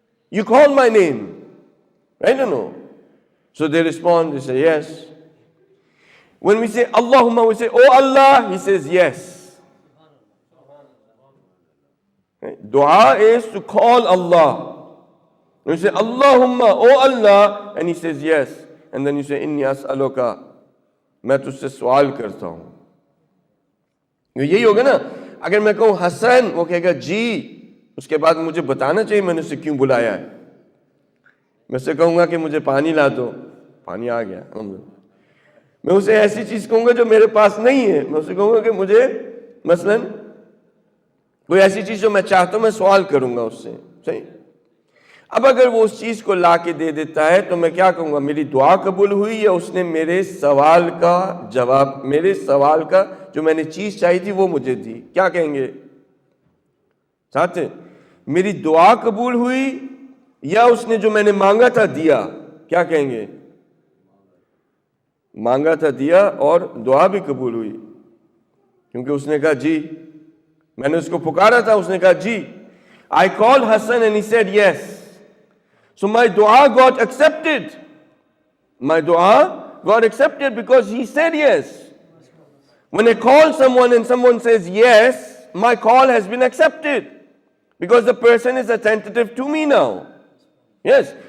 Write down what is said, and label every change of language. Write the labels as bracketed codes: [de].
[en] You call my name, right or no? So they respond, they say yes. When we say Allahumma, we say, oh Allah, he says yes. Right? Dua is to call Allah. When you say Allahumma, oh Allah, and he says yes. And then you say, [ar] inni as'aluka, [ur] میں تجھ سے سوال کرتا ہوں. یہی ہوگا نا. اگر میں کہوں حسن, وہ کہے گا جی. اس کے بعد مجھے بتانا چاہیے میں نے اسے کیوں بلایا ہے. میں اسے کہوں گا کہ مجھے پانی لا دو, پانی آ گیا. میں اسے ایسی چیز کہوں گا جو میرے پاس نہیں ہے. میں اسے کہوں گا کہ مجھے مثلا کوئی ایسی چیز جو میں چاہتا ہوں, میں سوال کروں گا اس سے. صحیح. اب اگر وہ اس چیز کو لا کے دے دیتا ہے تو میں کیا کہوں گا؟ میری دعا قبول ہوئی یا اس نے میرے سوال کا جواب, میرے سوال کا جو میں نے چیز چاہی تھی وہ مجھے دی. کیا کہیں گے ساتھ؟ میری دعا قبول ہوئی یا اس نے جو میں نے مانگا تھا دیا. کیا کہیں گے؟ مانگا تھا دیا اور دعا بھی قبول ہوئی, کیونکہ اس نے کہا جی. میں نے اس کو پکارا تھا, اس نے کہا جی. [en] I called Hassan and he said yes. So my dua got accepted. My dua got accepted because he said yes. When I call someone and someone says yes, my call has been accepted because the person is attentive to me now. Yes.